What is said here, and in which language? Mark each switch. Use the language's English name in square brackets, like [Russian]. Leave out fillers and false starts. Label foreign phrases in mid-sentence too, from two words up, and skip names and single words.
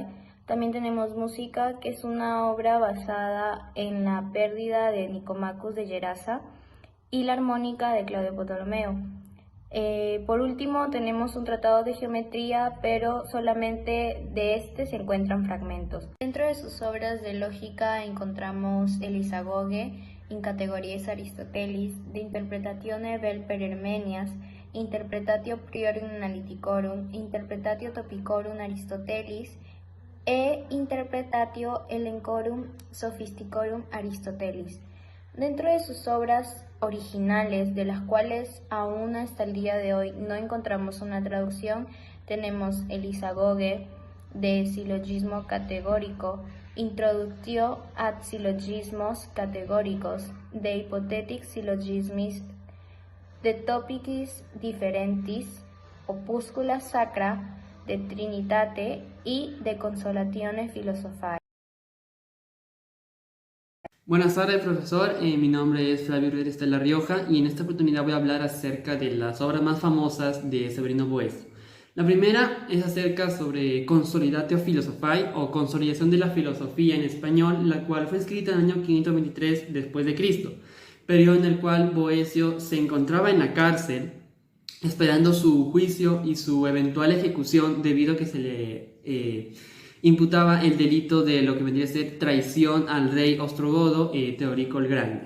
[Spanish] También tenemos Música, que es una obra basada en la pérdida de Nicomachus de Gerasa, y la Armónica de Claudio Ptolomeo. Por último tenemos un tratado de geometría, pero solamente de este se encuentran fragmentos. Dentro de sus obras de lógica encontramos el Isagoge, In categorias Aristotelis, De interpretatione vel per Hermenias, Interpretatio priorum analyticorum, Interpretatio topicorum Aristotelis, e Interpretatio elencorum sophisticorum Aristotelis. Dentro de sus obras originales, de las cuales aún hasta el día de hoy no encontramos una traducción, tenemos el Isagoge de Syllogismo categórico, Introductio ad Syllogismos categóricos, de Hypothetic Syllogismis, de Topicis differentis, Opuscula sacra, de Trinitate y de Consolatione Philosophiae. Buenas tardes, profesor. Mi nombre es Flavio Rodríguez de La Rioja y en esta oportunidad voy a hablar acerca de las obras más famosas de Severino Boecio. La primera es acerca sobre Consolidatio Philosophiae o Consolidación de la Filosofía en español, la cual fue escrita en el año 523 después de Cristo, periodo en el cual Boecio se encontraba en la cárcel esperando su juicio y su eventual ejecución debido a que se le imputaba el delito de lo que vendría a ser traición al rey ostrogodo Teodorico el Grande.